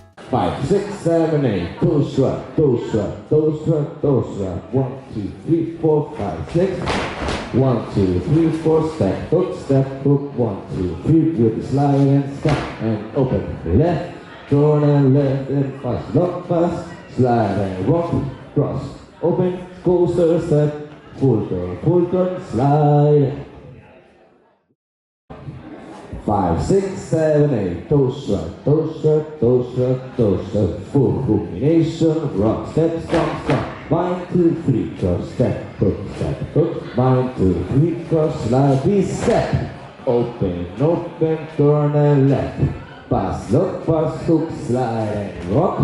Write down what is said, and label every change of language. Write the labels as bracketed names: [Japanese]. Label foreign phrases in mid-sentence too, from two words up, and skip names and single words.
[English] 5, 6, 7, 8. Toe strut, toe strut, toe strut, toe strut. 1, 2, 3, 4, 5, 6. 1, 2, 3, 4. Step, hook. 1, 2, 3. With the slide and stop and open. Left, turn and left and fast. Lock fast, slide and rock, cross, open, coaster step, full turn, slide. 5, 6, 7, 8. Toe strut, toe strut, toe strut, toe strut. Full combination. Rock, step, stomp, stomp. 1, 2, 3. Cross, step, hook, 1, 2, 3. Cross, slide, step. Open, turn and left. Pass, look, pass, hook, slide and rock.